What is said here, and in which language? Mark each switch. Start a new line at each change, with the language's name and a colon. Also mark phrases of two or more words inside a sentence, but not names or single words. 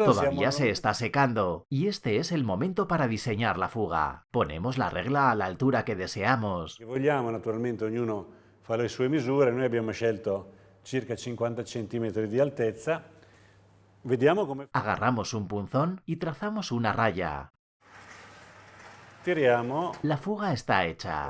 Spanish: Todavía se está secando y este es el momento para diseñar la fuga. Ponemos la regla a la altura que deseamos.
Italian: Che vogliamo, naturalmente ognuno fa le sue misure, noi abbiamo scelto circa 50 cm di altezza. Vediamo come
Spanish: Agarramos un punzón y trazamos una raya.
Italian: tiriamo.
Spanish: La fuga está hecha.